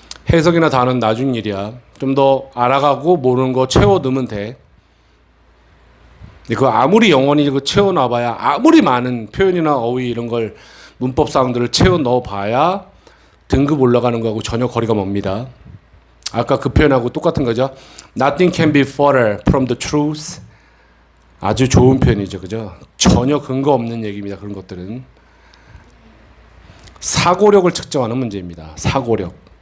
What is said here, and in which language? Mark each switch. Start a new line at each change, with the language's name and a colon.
Korean: 해석이나 단어는 나중 일이야. 좀 더 알아가고 모르는 거 채워 넣으면 돼. 근데 그거 아무리 영원히 그 채워 놔봐야 아무리 많은 표현이나 어휘 이런 걸 문법 사항들을 채워 넣어봐야 등급 올라가는 거하고 전혀 거리가 멉니다. 아까 그 표현하고 똑같은 거죠.
English: Nothing can be further from the truth.
Korean: 아주 좋은 표현이죠. 그죠? 전혀 근거 없는 얘기입니다. 그런 것들은. 사고력을 측정하는 문제입니다. 사고력.